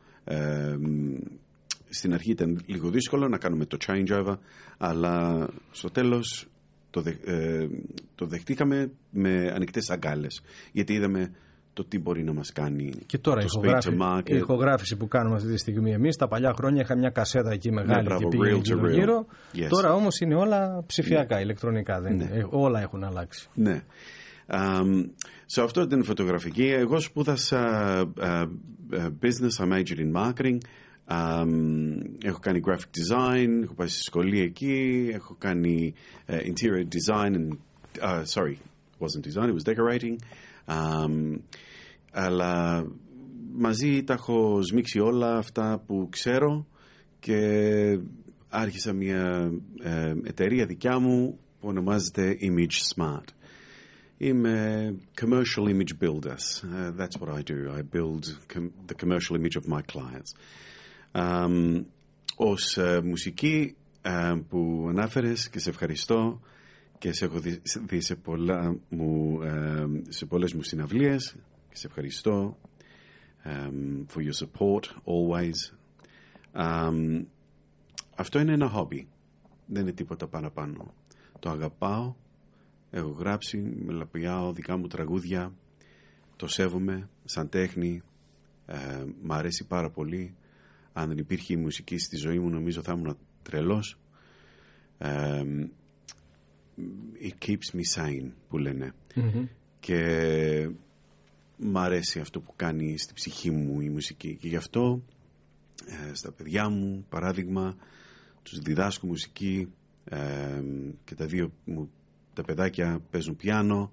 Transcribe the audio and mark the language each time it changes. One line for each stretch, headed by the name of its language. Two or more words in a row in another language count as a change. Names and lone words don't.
Greek: Στην αρχή ήταν λίγο δύσκολο να κάνουμε το
English: changeover,
Greek: αλλά στο τέλος το δεχτήκαμε με ανοιχτές αγκάλες, γιατί είδαμε το τι μπορεί να μας κάνει. Και τώρα η ηχογράφηση που κάνουμε αυτή τη στιγμή εμείς, τα παλιά χρόνια είχα μια κασέτα εκεί μεγάλη και πήγαινε γύρω.
English: Yes.
Greek: Τώρα όμως είναι όλα ψηφιακά, ηλεκτρονικά, όλα έχουν αλλάξει. Ναι. So αυτό ήταν φωτογραφική. Εγώ σπούδασα business,
English: I majored in marketing.
Greek: Έχω κάνει
English: graphic design,
Greek: έχω πάει στη σχολή εκεί, έχω κάνει
English: interior design and, sorry, it wasn't design, it was decorating.
Greek: Αλλά μαζί τα έχω σμίξει όλα αυτά που ξέρω και άρχισα μια εταιρεία δικιά μου που ονομάζεται Image Smart.
English: Είμαι commercial image builders. That's what I do. I build the commercial image of my clients.
Greek: Ως μουσική που ανάφερες και σε ευχαριστώ και σε έχω δει σε πολλές μου συναυλίες και σε ευχαριστώ
English: for your support always.
Greek: Αυτό είναι ένα hobby. Δεν είναι τίποτα παραπάνω. Το αγαπάω. Έχω γράψει, μελαπιάω δικά μου τραγούδια. Το σέβομαι σαν τέχνη. Μ' αρέσει πάρα πολύ. Αν δεν υπήρχε η μουσική στη ζωή μου, νομίζω θα ήμουν τρελός.
English: It keeps me sane,
Greek: που λένε.
English: Mm-hmm.
Greek: Και μ' αρέσει αυτό που κάνει στη ψυχή μου η μουσική. Και γι' αυτό στα παιδιά μου, παράδειγμα, τους διδάσκω μουσική και τα παιδάκια παίζουν πιάνο.